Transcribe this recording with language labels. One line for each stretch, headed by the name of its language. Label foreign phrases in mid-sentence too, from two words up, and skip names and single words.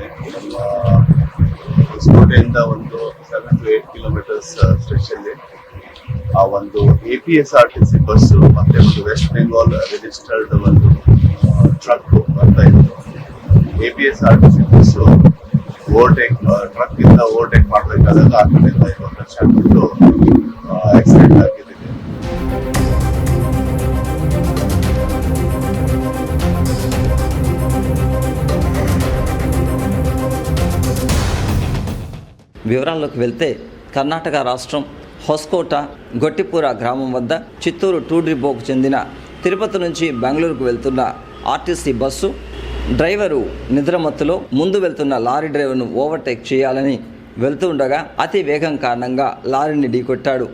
Kannada: ನಮ್ಮ ಹೊಸಕೋಟೆಯಿಂದ ಒಂದು
English: 7 to 8 kilometers stretch
Kannada: ಅಲ್ಲಿ ಆ ಒಂದು APSRTC ಬಸ್ಸು ಮತ್ತೆ ಒಂದು
English: West Bengal registered
Kannada: ಒಂದು ಟ್ರಕ್ ಬರ್ತಾ ಇತ್ತು. APSRTC ಬಸ್ಸು ಟ್ರಕ್ ಇಂದ ಓವರ್ಟೇಕ್ ಮಾಡಬೇಕಾದಾಗ ಆ ಕಡೆಯಿಂದ ಇರುವ ಕಚ್ಚಾಡ್ಬಿಟ್ಟು ಆಕ್ಸಿಡೆಂಟ್ ಆಗಿದೆ.
Telugu: వివరాల్లోకి వెళ్తే కర్ణాటక రాష్ట్రం హొస్కోట గొట్టిపూర గ్రామం వద్ద చిత్తూరు టూ డిపోకు చెందిన తిరుపతి నుంచి బెంగళూరుకు వెళ్తున్న ఆర్టీసీ బస్సు డ్రైవరు నిద్రమత్తులో ముందు వెళ్తున్న లారీ డ్రైవర్ను ఓవర్టేక్ చేయాలని వెళ్తుండగా అతి వేగం కారణంగా లారీని ఢీకొట్టాడు.